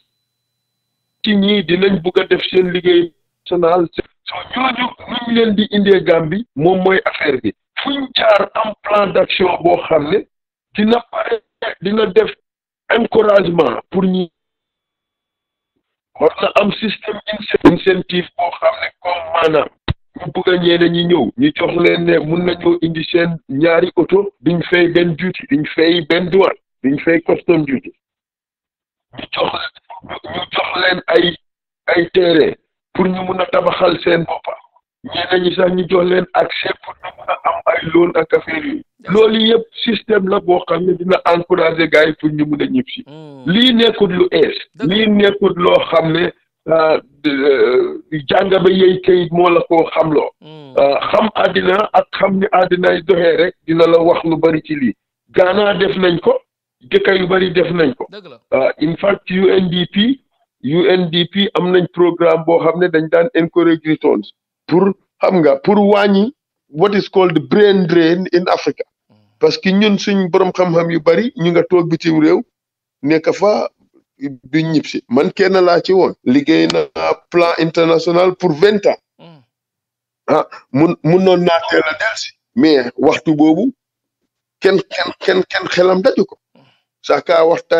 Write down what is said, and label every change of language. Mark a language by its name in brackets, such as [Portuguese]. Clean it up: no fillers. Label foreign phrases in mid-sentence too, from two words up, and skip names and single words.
[Wolof] ci ñii dinañ bugg a def seen liggéey national ñooñu nuñ leen di indee Gambie moom mooy affaire bi fuñ jaar am [French] plan d'action [Wolof] boo xam ne dina pare dina def [French] encouragement pour [Wolof] ñi war na am système incentive boo xam ne comme maanaam ñu bëgg a ñeneen ñi ñëw ñu jox leen ne mun nañoo indi seen ñaari oto duñ fay benn duty duñ fay benn douane duñ fay [English] custom duty [Wolof] ñu jox leen ay terrain pour ñu mun a tabaxal seen boppa ñeneen ñi sax ñu jox leen [French] accès pour [Wolof] ñu mun a am ay loan ak affaire yi loolu yëpp système la boo xam ne dina encourager gars yi pour ñu mun a ñib si lii nekkul lu ees lii nekkul loo xam ne jàng ba yey kayit moo la koo xamloo xam àddina ak xam ni àddinay doxee rek dina la wax lu bari ci lii Ghana def nañ ko dëkk yu bari def nañ ko [English] in fact [Wolof] UNDP am nañ programme boo xam ne dañ daan [English] encourage returns [Wolof] pour xam nga pour wàññi [English] what is called brain drain in Africa [Wolof] parce que ñun suñ borom xam-xam yu bari ñu nga toog bitim réew nekk fa duñ ñib si man kenn laa ci woon liggéey na plan international [French] pour 20 ans [Wolof] mun noon naa teel a delsi mais waxtu boobu kenn xelam daju ko saka waxtaay